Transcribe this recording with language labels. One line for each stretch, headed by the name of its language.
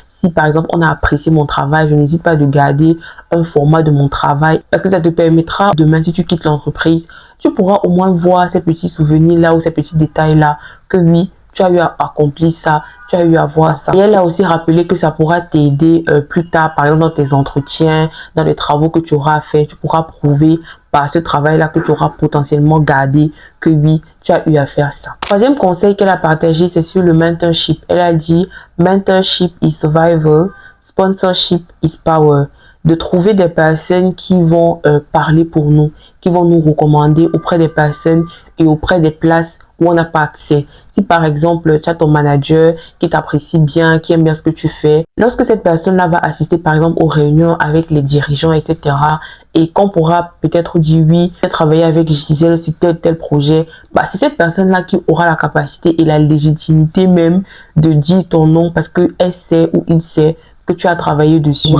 French: Si par exemple on a apprécié mon travail, je n'hésite pas de garder un format de mon travail parce que ça te permettra demain si tu quittes l'entreprise, tu pourras au moins voir ces petits souvenirs-là ou ces petits détails-là que oui, tu as eu à accomplir ça, tu as eu à voir ça. Et elle a aussi rappelé que ça pourra t'aider plus tard, par exemple dans tes entretiens, dans les travaux que tu auras fait, tu pourras prouver par ce travail-là que tu auras potentiellement gardé que oui, tu as eu à faire ça. Troisième conseil qu'elle a partagé, c'est sur le mentorship. Elle a dit,
English: mentorship is survival, sponsorship is power.
French: De trouver des personnes qui vont parler pour nous, qui vont nous recommander auprès des personnes et auprès des places où on n'a pas accès. Si par exemple, tu as ton manager qui t'apprécie bien, qui aime bien ce que tu fais, lorsque cette personne-là va assister par exemple aux réunions avec les dirigeants, etc., et qu'on pourra peut-être dire oui, j'ai travaillé avec Gisèle sur tel projet, c'est cette personne-là qui aura la capacité et la légitimité même de dire ton nom parce qu'elle sait ou il sait que tu as travaillé dessus.